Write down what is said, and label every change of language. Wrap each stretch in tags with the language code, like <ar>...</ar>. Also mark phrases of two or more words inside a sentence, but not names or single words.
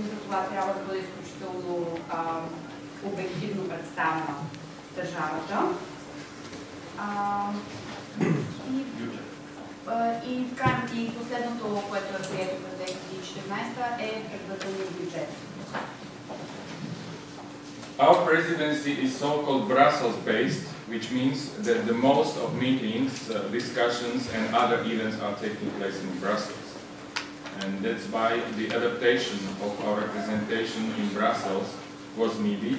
<bg>За това трябва да бъде изключително обективно представена държавата. И последното, което е прието през 2014 е предварителният бюджет.</bg> <en>Our presidency is so-called Brussels-based, which means that the most of meetings, discussions and other events are taking place in Brussels. And that's why the adaptation of our representation in Brussels was needed.</en>